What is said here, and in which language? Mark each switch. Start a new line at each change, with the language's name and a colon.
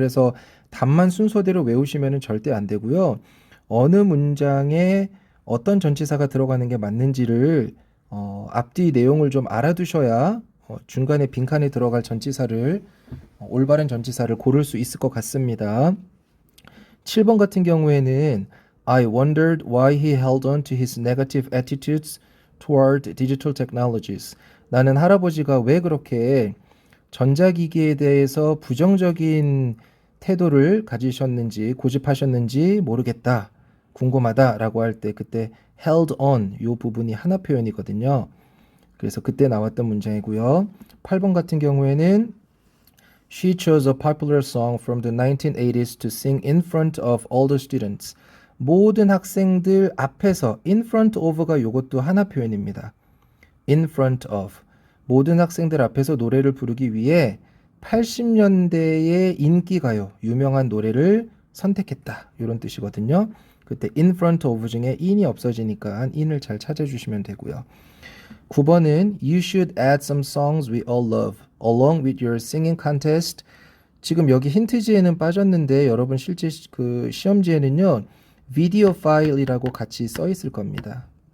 Korean: 그래서 답만 순서대로 외우시면 절대 안 되고요. 어느 문장에 어떤 전치사가 들어가는 게 맞는지를 앞뒤 내용을 좀 알아두셔야 중간에 빈칸에 들어갈 전치사를 올바른 전치사를 고를 수 있을 것 같습니다. 7번 같은 경우에는
English: I wondered why he held on to his negative attitudes toward digital technologies.
Korean: 나는 할아버지가 왜 그렇게 전자기기에 대해서 부정적인 태도를 가지셨는지 고집하셨는지 모르겠다. 궁금하다라고 할 때 그때 held on 이 부분이 하나 표현이거든요. 그래서 그때 나왔던 문장이고요. 8번 같은 경우에는
English: She chose a popular song from the 1980s to sing in front of all the students.
Korean: 모든 학생들 앞에서 in front of가 이것도 하나 표현입니다.
English: in front of.
Korean: 모든 학생들 앞에서 노래를 부르기 위해 80년대의 인기가요, 유명한 노래를 선택했다. 이런 뜻이거든요. 그때 in front of 중에 in이 없어지니까 in을 잘 찾아주시면 되고요. 9번은
English: You should add some songs we all love along with your singing contest.
Korean: 지금 여기 힌트지에는 빠졌는데 여러분 실제 그 시험지에는요. 비디오 파일이라고 같이 써 있을 겁니다.